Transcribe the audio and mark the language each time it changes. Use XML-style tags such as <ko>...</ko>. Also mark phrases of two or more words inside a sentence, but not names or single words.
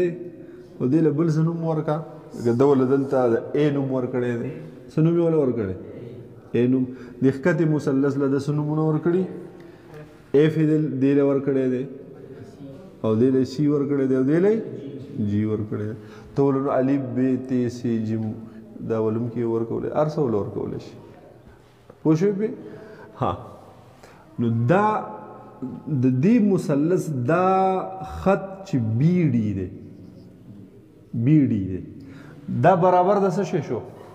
<ps>او دې له بل څه نوم ورکړه لکه ده له دلته د اے نوم ورکړی دی څه نوم یې وله ورکړی اے نوم د ښکتې مثلث له ده څه نومونه ورکړي ایف یې دې له ورکړی دی او دې له سی ورکړی دی او دې له جی ورکړی دی ته ولو نو الف ب ت س ج دا ولم کې ورکولی هر څه وله ورکولی شي پوه شوې پې ها نو دا د دې مثلث دا خط چې بي ډي دی بي ډي دی دا برابر د څه شی شو</ps>